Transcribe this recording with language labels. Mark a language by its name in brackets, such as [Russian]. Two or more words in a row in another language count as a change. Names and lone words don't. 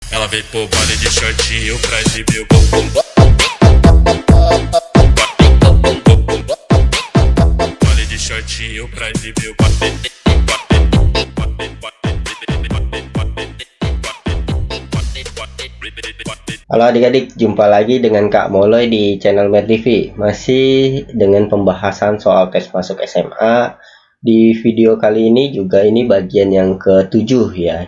[Portuguese] Ela veio pro baile de shortinho pra exibir o bumbum. Baile de shortinho pra exibir o bumbum. [Indonesian] Halo adik-adik, jumpa lagi dengan Kak Moloy di channel Mer TV. Masih dengan pembahasan soal tes masuk SMA. Di video kali ini juga ini bagian yang ke-7 ya.